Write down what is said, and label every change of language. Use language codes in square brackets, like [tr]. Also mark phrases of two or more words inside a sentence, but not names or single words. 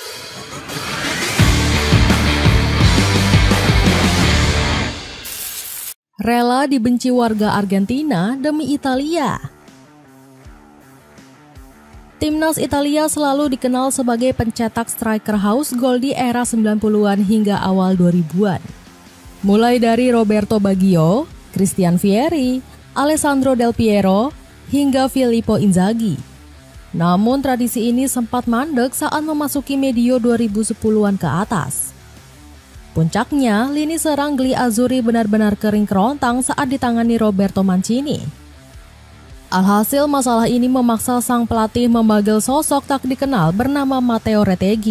[id] Rela dibenci warga Argentina demi Italia. Timnas Italia selalu dikenal sebagai pencetak striker haus gol di era 90-an hingga awal 2000-an. Mulai dari Roberto Baggio, Christian Vieri, Alessandro Del Piero, hingga Filippo Inzaghi. Namun tradisi ini sempat mandek saat memasuki medio 2010-an ke atas. Puncaknya, lini serang Gli Azzurri benar-benar kering kerontang saat ditangani Roberto Mancini. Alhasil masalah ini memaksa sang pelatih memanggil sosok tak dikenal bernama Matteo Retegui.